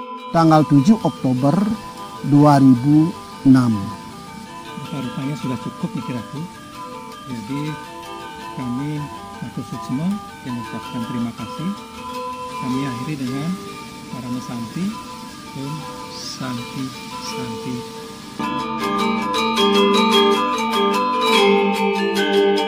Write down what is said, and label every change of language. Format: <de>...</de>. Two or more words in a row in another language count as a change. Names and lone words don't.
<id>tanggal 7 Oktober 2006. Rupanya sudah cukup nih kiraku. Jadi kami</id> <ban>Matur Suksma</ban> <id>yang mengucapkan terima kasih. Kami akhiri dengan</id> <sa>Parama Santi. Om Santi Santi.</sa>